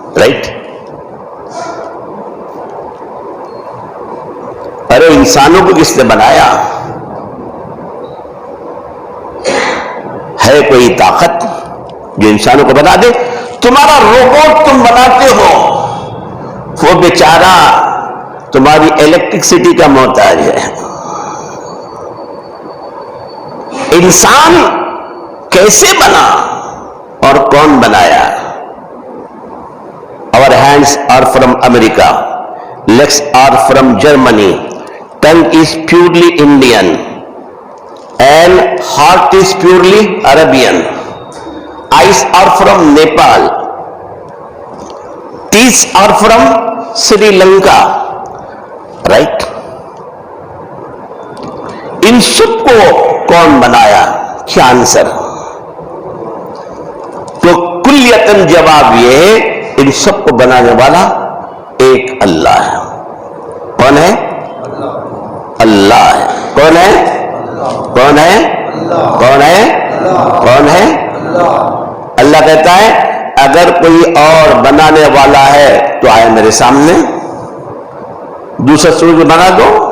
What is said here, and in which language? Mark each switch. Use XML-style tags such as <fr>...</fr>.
<ur>Right? ارے انسانوں کو کس نے بنایا؟ ہے کوئی طاقت جو انسانوں کو بنا دے؟ تمہارا روبوٹ تم بناتے ہو، وہ بیچارہ تمہاری الیکٹرسٹی کا محتاج ہے. انسان کیسے بنا اور کون بنایا؟</ur> <en>Our hands are from America, legs are from Germany, tongue is purely Indian, and heart is purely Arabian. Eyes are from Nepal, teeth are from Sri Lanka. Right?</en> <ur>ان سب کو کون بنایا؟ کیا آنسر؟ تو کلیتاً جواب یہ ہے ان سب کو بنانے والا ایک اللہ ہے. کون ہے؟ اللہ ہے. کون ہے؟ کون ہے؟ کون ہے؟ کون ہے؟ اللہ کہتا ہے اگر کوئی اور بنانے والا ہے تو آئے میرے سامنے، دوسرا سورج بنا دو.</ur>